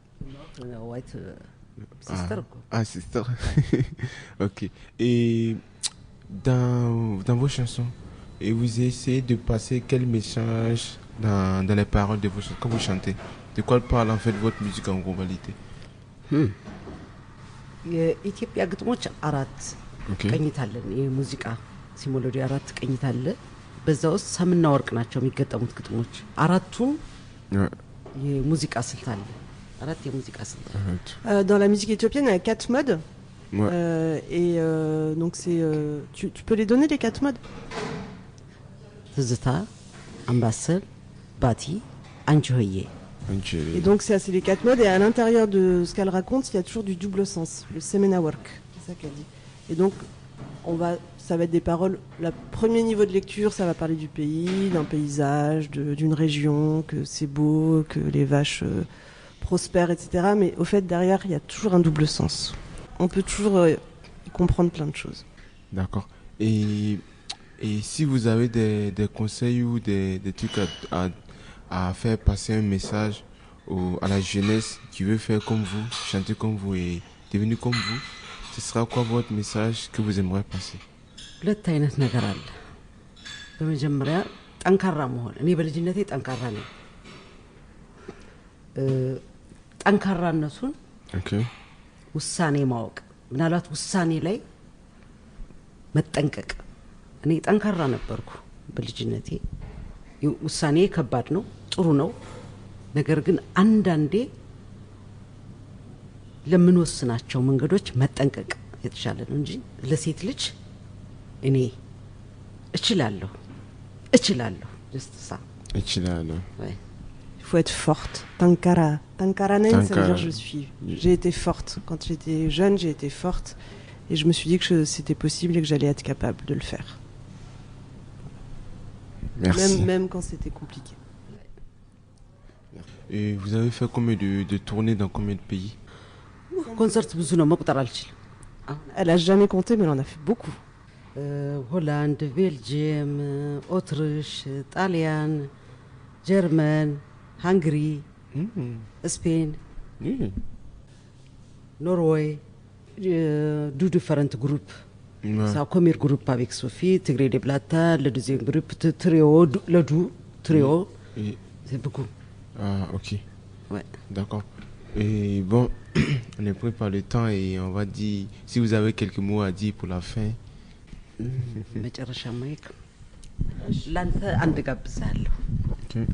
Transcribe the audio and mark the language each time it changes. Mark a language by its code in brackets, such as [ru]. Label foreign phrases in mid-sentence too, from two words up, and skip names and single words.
[en] white sister quoi [fr] Ah, c'est ça. Ok. Et dans vos chansons, et vous essayez de passer quel message dans les paroles de vos chansons quand vous chantez? De quoi parle en fait votre musique en globalité? [am] የኢትዮጵያ ግጥሞች አራት [fr] Ok. [am] ቅኝት አለን የሙዚቃ ሲሞሎዲ አራት ቅኝት አለ በዛ ውስጥ ሰምና ወርቅ ናቸው የሚገጠሙት ግጥሞች አራቱም [fr] Ouais. [am] የሙዚቃ ስልት አለ አራት የሙዚቃ ስልት [fr] Arrête. Dans la musique éthiopienne, il y a 4 modes. Ouais. Donc c'est, tu peux les donner les 4 modes? [am] ትዝታ፣ አምባሰል፣ ባቲ፣ አንቺ ሆዬ። [fr] Et donc c'est les 4 modes, et à l'intérieur de ce qu'elle raconte, il y a toujours du double sens, le [am] ሰምና ወርቅ, [fr] c'est ça qu'elle dit. Et donc ça va être des paroles. Le premier niveau de lecture, ça va parler du pays, d'un paysage, d'une région, que c'est beau, que les vaches prospèrent, etc. Mais au fait, derrière, il y a toujours un double sens. On peut toujours comprendre plein de choses. D'accord. Et si vous avez des conseils ou des trucs à faire passer un message à la jeunesse qui veut faire comme vous, chanter comme vous et devenir comme vous, ce sera quoi votre message que vous aimeriez passer? [am] ሁለት አይነት ነገር አለ። በመጀመሪያ ጠንካራ መሆን። እኔ በልጅነቴ ጠንካራ ነኝ። ጠንካራነቱን ውሳኔ ማወቅ፣ ምናልባት ውሳኔ ላይ መጠንቀቅ። እኔ ጠንካራ ነበርኩ በልጅነቴ። ውሳኔ ከባድ ነው፣ ጥሩ ነው። ነገር ግን አንዳንዴ ለምንወስናቸው መንገዶች መጠንቀቅ የተሻለ ነው እንጂ ለሴት ልጅ እኔ እችላለሁ just ça. እችላለሁ. [fr] Ouais. Il faut être forte. Tankaranen, ça veut dire j'ai été forte. Quand j'étais jeune, j'ai été forte. Et je me suis dit que c'était possible et que j'allais être capable de le faire. Merci. Même quand c'était compliqué. Et vous avez fait combien de tournées dans combien de pays? [am] ኮንሰርት ብዙ ነው መቁጠር አልችልም። [fr] Elle a jamais compté, mais elle en a fait beaucoup. [am] ሆላንድ፣ ቤልጅየም፣ ኦትሪሽ፣ ጣሊያን፣ ጀርመን፣ ሃንግሪ፣ ስፔን፣ ኖርዌይ፣ [en] two different group [fr] ça premier groupe avec Sophie, Tigre de Plata, le deuxième groupe trio, c'est beaucoup. Ah, ok. Ouais. D'accord. Et bon, on est pris par le temps et on va dire, si vous avez quelques mots à dire pour la fin. [am] መጨረሻ ማይክ ላንተ አንድ ጋብዛለሁ። ኦኬ